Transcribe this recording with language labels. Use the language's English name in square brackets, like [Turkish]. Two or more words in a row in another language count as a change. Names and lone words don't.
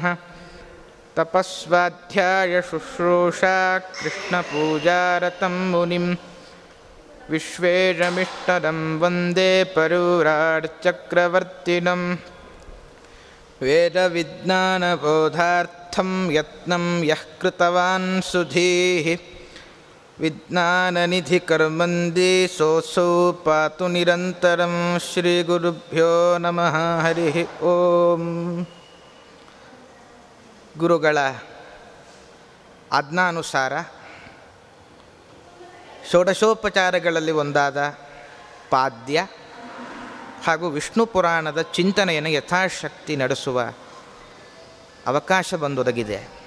[Sanskrit] ತಪಸ್ವಾಧ್ಯಾಯ ಶುಶ್ರೂಷಾ ಕೃಷ್ಣಪೂಜಾರತಂ ಮುನಿಂ ವಿಶ್ವೇಶಮಿಷ್ಟದಂ ವಂದೇ ಪರೂರಾರ್ಚಕ್ರವರ್ತಿನಂ. ವೇದವಿಜ್ಞಾನಬೋಧಾರ್ಥಂ ಯತ್ನಂ ಯಃ ಕೃತವಾನ್ ಸುಧೀಃ ವಿಜ್ಞಾನನಿಧಿಕರ್ಮಂದಿ ಸೋऽಸೌ ಪಾತು ನಿರಂತರಂ. ಶ್ರೀಗುರುಭ್ಯೋ ನಮಃ. ಹರಿ ಓಂ. [Kannada] ಗುರುಗಳ ಆಜ್ಞಾನುಸಾರ ಷೋಡಶೋಪಚಾರಗಳಲ್ಲಿ ಒಂದಾದ ಪಾದ್ಯ ಹಾಗೂ ವಿಷ್ಣು ಪುರಾಣದ ಚಿಂತನೆಯನ್ನು ಯಥಾಶಕ್ತಿ ನಡೆಸುವ ಅವಕಾಶ ಬಂದೊದಗಿದೆ.